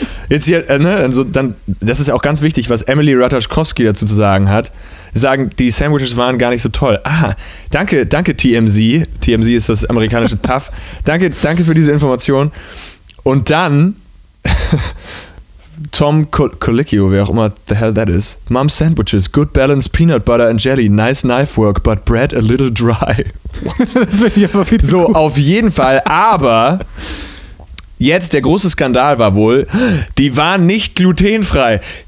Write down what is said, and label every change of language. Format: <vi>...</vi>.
<de>Jetzt hier, ne, also dann, das ist ja auch ganz wichtig, was Emily Ratajkowski dazu zu sagen hat. Sagen, die Sandwiches waren gar nicht so toll. Ah, danke TMZ. TMZ ist das amerikanische TAF. Danke für diese Information. Und dann Tom Colicchio, wer auch immer</de> <en>the hell that is. Mom's Sandwiches, good balance peanut butter and jelly, nice knife work, but bread a little dry.</en> <de>Das finde ich aber viel so gut. Auf jeden Fall, aber jetzt der große Skandal war wohl, die waren nicht glutenfrei.</de>